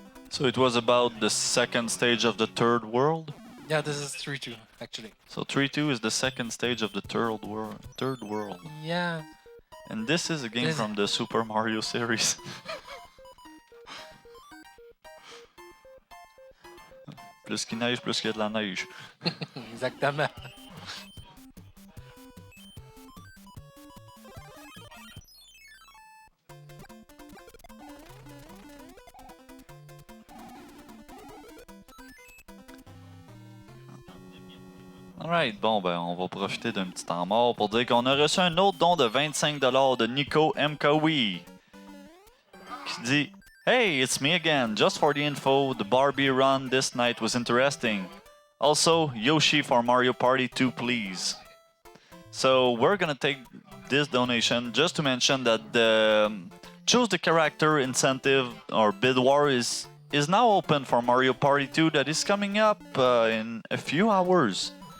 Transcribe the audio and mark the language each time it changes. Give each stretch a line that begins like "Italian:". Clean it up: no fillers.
English: So it was about the second stage of the third world? Yeah, this is 3-2 actually. So 3-2 is the second stage of the third world. Yeah. And this is a game This- from the Super Mario series.
French: Plus qu'il neige, plus qu'il y a de la neige. Exactement. Alright, bon ben on va profiter d'un petit temps mort pour dire qu'on a reçu un autre don de 25$ de Nico Mkawi qui dit
English: Hey, it's me again. Just for the info, the Barbie run this night was interesting. Also, Yoshi for Mario Party 2, please. So we're gonna take this donation just to mention that the choose the character incentive or bid war is now open for Mario Party 2 that is coming up in a few hours.